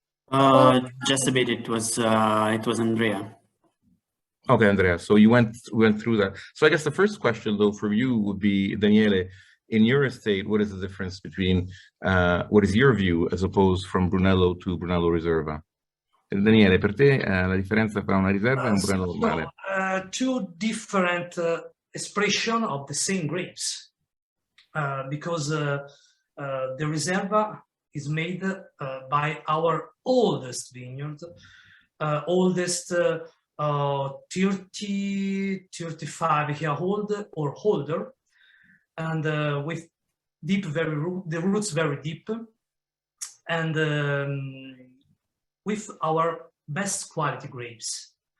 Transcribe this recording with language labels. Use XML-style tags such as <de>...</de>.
<en>Just a bit. It was Andrea. Okay, Andrea. So you went through that. So I guess the first question, though, for you would be, Daniele, in your estate, what is the difference between what is your view as opposed from Brunello to Brunello Riserva?</en> <it>Daniele, per te la differenza tra una riserva e un Brunello normale?</it> <en>Two different expression of the same grapes, because the Riserva is made by our oldest vineyard, oldest 30, 35 year old or older, and with deep, the roots very deep, and with our best quality grapes.</en>